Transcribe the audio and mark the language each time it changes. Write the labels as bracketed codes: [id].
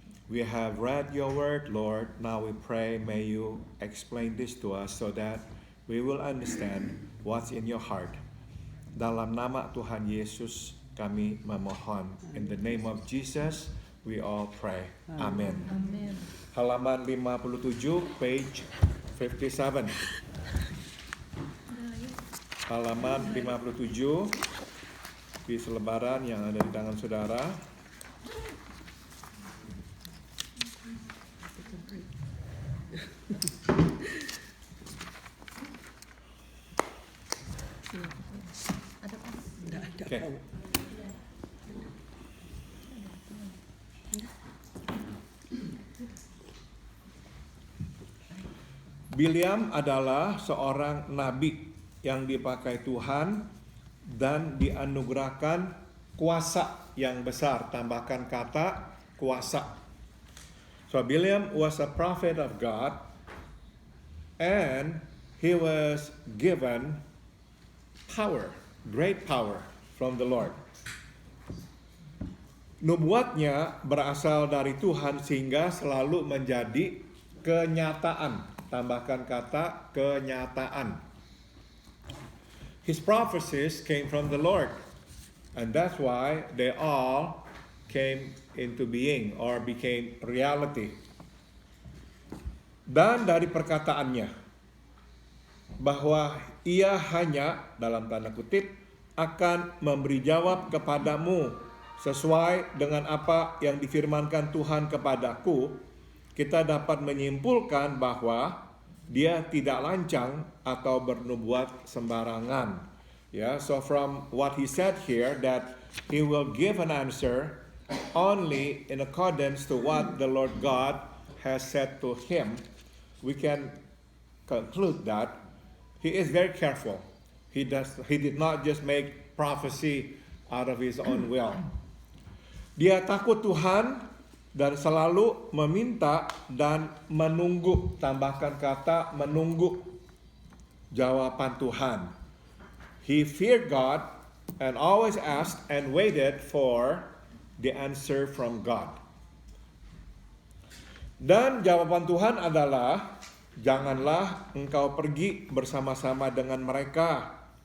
[en] We have read your word, Lord. Now we pray, may you explain this to us so that we will understand what's in your heart. [id] Dalam nama Tuhan Yesus kami memohon. [en] In the name of Jesus we all pray. Amen. Amen. [id] Halaman 57, [en] page 57. [id] Halaman 57 di selebaran yang ada di tangan saudara. [en] Okay. [id] Bileam adalah seorang nabi yang dipakai Tuhan dan dianugerahkan kuasa yang besar. Tambahkan kata kuasa. [en] So Bileam was a prophet of God and he was given power, great power from the Lord. [id] Nubuatnya berasal dari Tuhan sehingga selalu menjadi kenyataan. Tambahkan kata kenyataan. [en] His prophecies came from the Lord, and that's why they all came into being or became reality. [id] Dan dari perkataannya bahwa ia hanya dalam tanda kutip akan memberi jawab kepadamu sesuai dengan apa yang difirmankan Tuhan kepadaku, kita dapat menyimpulkan bahwa dia tidak lancang atau bernubuat sembarangan. [en] Ya, so from what he said here that he will give an answer only in accordance to what the Lord God has said to him, we can conclude that he is very careful. He did not just make prophecy out of his own will. [id] Dia takut Tuhan dan selalu meminta dan menunggu, tambahkan kata menunggu jawaban Tuhan. [en] He feared God and always asked and waited for the answer from God. [id] Dan jawaban Tuhan adalah, janganlah engkau pergi bersama-sama dengan mereka.